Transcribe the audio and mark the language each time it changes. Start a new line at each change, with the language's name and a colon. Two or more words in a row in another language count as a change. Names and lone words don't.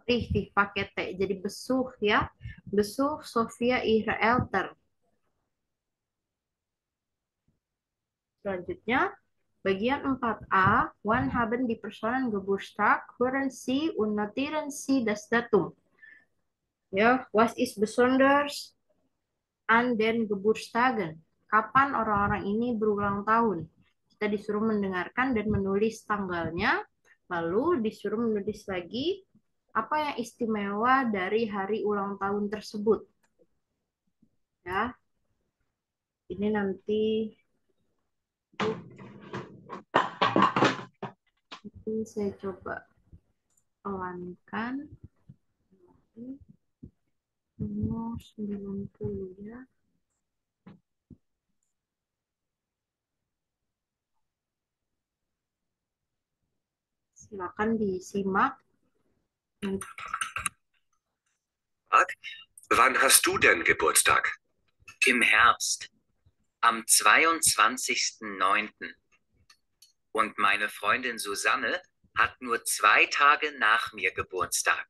Indonesian: richtig pakai T. Jadi besuh ya. Besuh Sofia
German: ihre Eltern.
Indonesian: Selanjutnya Bagian 4a,
German: wann haben die Personen Geburtstag? Hören Sie und notieren Sie das Datum. Ya, was ist besonders an den Geburtstagen?
Indonesian: Kapan orang-orang ini berulang tahun? Kita disuruh mendengarkan dan menulis tanggalnya, lalu disuruh menulis lagi apa yang istimewa dari hari ulang tahun tersebut. Ya, ini nanti saya coba pelankan. Nomor 90 ya. Silakan disimak.
German: Wann hast du denn Geburtstag? Im Herbst, am 22.09. Und meine Freundin Susanne hat nur 2 Tage nach mir Geburtstag.